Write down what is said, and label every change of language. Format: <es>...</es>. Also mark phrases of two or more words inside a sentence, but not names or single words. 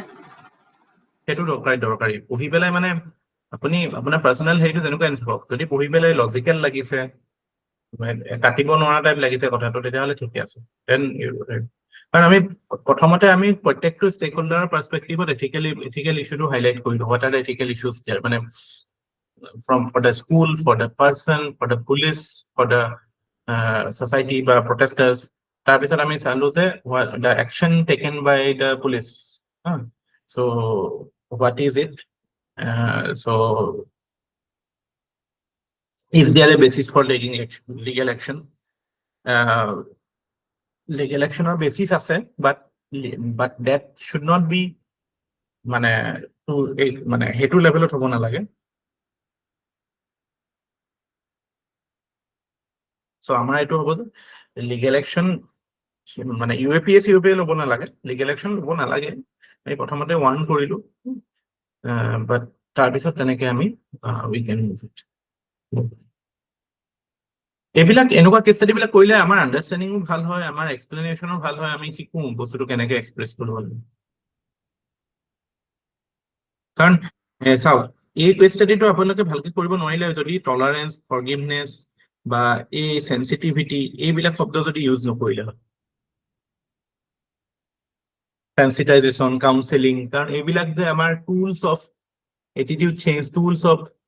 <as>সেইটো দৰকাৰী পঢ়ি পেলাই, মানে আপুনি আপোনাৰ পাৰ্চনেল হেৰিটো যেনেকুৱা নাথাকক, যদি পঢ়ি পেলাই লজিকেল লাগিছে, কাটিব নোৱাৰা টাইপ লাগিছে কথাটো, তেতিয়াহ'লে ঠিকে আছে। দেন কাৰণ আমি প্ৰথমতে আমি প্ৰত্যেকটো ষ্টেক হোল্ডাৰৰ পাৰ্সপেক্টিভত</as> <en>ethical issue</en> <as>হাইলাইট কৰিলো,</as> <en>what are the ethical issues there,</en> <as>মানে</as> <en>for the school, for the person, for the police, for the society</en> <as>বা protesters. তাৰপিছত আমি চালো যে</as> <en>the action taken by the police. So what is it? So is there a basis for legal action? Legal action or basis আছে, but that should not be</en> <as>মানে হেতু লেভেলত হ'ব নালাগে। সো আমাৰ এইটো হ'ব যে</as> <en>legal action</en> <as>মানে ইউএপিএস ল'ব নালাগে,</as> <en>legal action</en> <as>ল'ব নালাগে, আমি প্ৰথমতে ওয়ার্ন কৰিলো, বাট তাৰপিছত তেনেকে আমি</as> <en>we can move it.</en> <as>এইবিলাক এনেকুৱা কেছ ষ্টাডিবিলাক কৰিলে আমাৰ আণ্ডাৰষ্টেণ্ডিঙো ভাল হয়, আমাৰ এক্সপ্লেনেশ্যনো ভাল হয়, আমি শিকো বস্তুটো কেনেকে এক্সপ্ৰেছ কৰিব লাগে। কাৰণ চাওক, এই কেছ ষ্টাডিটো আপোনালোকে ভালকে কৰিব নোৱাৰিলে যদি টলাৰেন্স, ফৰগিভনেছ বা এই সেন্সিটিভিটি এইবিলাক শব্দ যদি ইউজ নকৰিলে হয়, সেন্সিটাইজেশন, কাউন্সেলিং, কাৰণ এইবিলাক যে আমাৰ</as> <en>tools of attitude change, tools of</en>